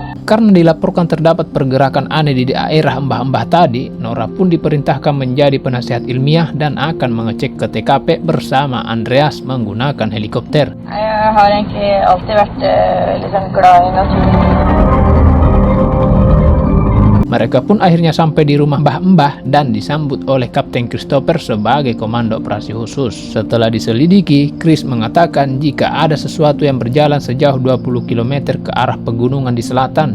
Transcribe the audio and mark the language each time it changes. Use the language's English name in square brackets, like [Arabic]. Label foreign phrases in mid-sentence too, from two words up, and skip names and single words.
[Indonesian] Karena dilaporkan terdapat pergerakan aneh di daerah embah-embah tadi, Nora pun diperintahkan menjadi penasihat ilmiah dan akan mengecek ke TKP bersama Andreas menggunakan helikopter. [Norwegian] Jag har egentlig alltid vært liksom glad i naturen. [Indonesian] Mereka pun akhirnya sampai di rumah Mbah-Mbah dan disambut oleh Kapten Christopher sebagai komando operasi khusus. Setelah diselidiki, Chris mengatakan jika ada sesuatu yang berjalan sejauh 20 km ke arah pegunungan di selatan.